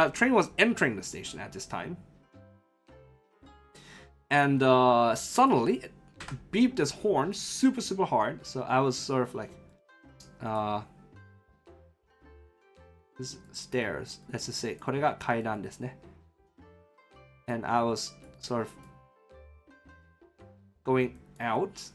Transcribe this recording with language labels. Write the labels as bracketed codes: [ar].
[en] Train was entering the station at this time, and suddenly it beeped its horn super hard. So I was sort of like, this stairs. Let's just say [ja] これが階段ですね。 [en] And I was sort of going out.